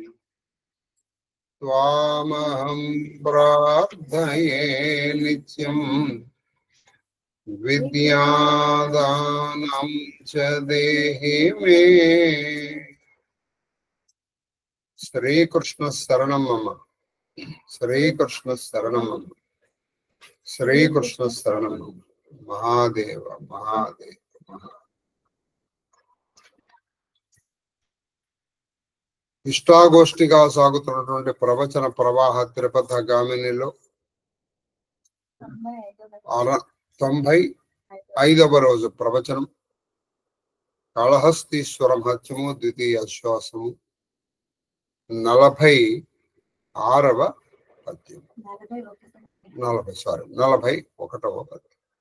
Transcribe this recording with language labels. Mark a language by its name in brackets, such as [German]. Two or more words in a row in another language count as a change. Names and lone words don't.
[Sanskrit] त्वामहं प्रार्थये नित्यं विद्यादानं च देहि मे। श्री कृष्ण शरणं मम, श्री कृष्ण शरणं मम, श्री कृष्ण शरणं मम। महादेव महादेव महादेव। [Telugu] ఇష్టాగోష్ఠిగా సాగుతున్నటువంటి ప్రవచన ప్రవాహ త్రిపథ గామినిలో 95వ రోజు ప్రవచనం కాళహస్తీశ్వర మహత్యము ద్వితీయ ఆశ్వాసము 46వ పద్యం 41వ పద్యం.